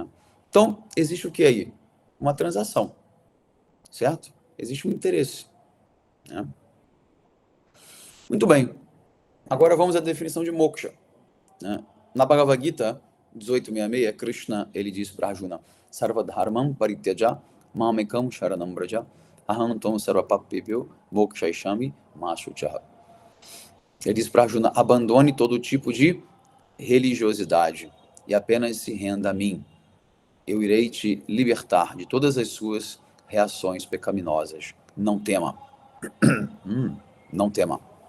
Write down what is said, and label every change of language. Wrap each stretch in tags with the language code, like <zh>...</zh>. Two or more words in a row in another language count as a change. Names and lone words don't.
<pt>Então, existe o que aí? Uma transação, certo? Existe um interesse, né? Muito bem. Agora vamos à definição de moksha, né? Na Bhagavad Gita 1866, Krishna ele diz para Arjuna:</pt> <sa>सर्वधर्मम् परित्यज मामेकम् शरणम् ब्रज अहम् त्वम् सर्वपापेभ्यो मोक्षैषामि माशुचः.</sa> <pt>Ele diz para Arjuna: abandone todo tipo de religiosidade e apenas se renda a mim. Eu irei te libertar de todas as suas reações pecaminosas. Não tema. Não tema.</pt>